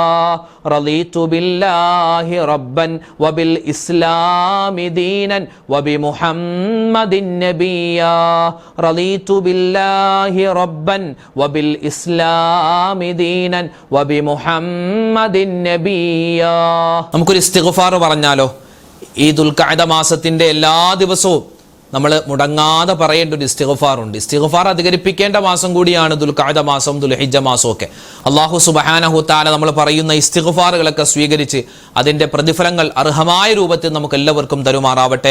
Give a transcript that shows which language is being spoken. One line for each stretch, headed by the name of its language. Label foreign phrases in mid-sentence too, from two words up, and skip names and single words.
Arabic: رضيت بالله ربا وبالإسلام دينا وبمحمد نبيا. رضيت بالله ربا وبالإسلام دينا وبمحمد نبيا.
Malayalam: നമുക്കൊരു ഇസ്തിഗ്ഫാർ പറഞ്ഞാലോ? ഈ ദുൽഖഅദ മാസത്തിന്റെ എല്ലാ ദിവസവും നമ്മൾ മുടങ്ങാതെ പറയേണ്ട ഒരു ഇസ്തിഗ്ഫാറുണ്ട്. ഇസ്തിഗ്ഫാർ അധികരിപ്പിക്കേണ്ട മാസം കൂടിയാണ് ദുൽഖഅദ മാസം, ദുൽഹിജ്ജ മാസം ഒക്കെ.
Arabic: الله سبحانه تعالى
Malayalam: നമ്മൾ പറയുന്ന ഇസ്തിഗ്ഫാറുകളൊക്കെ സ്വീകരിച്ച് അതിന്റെ പ്രതിഫലങ്ങൾ അർഹമായ രൂപത്തിൽ നമുക്ക് എല്ലാവർക്കും തരുമാറാവട്ടെ.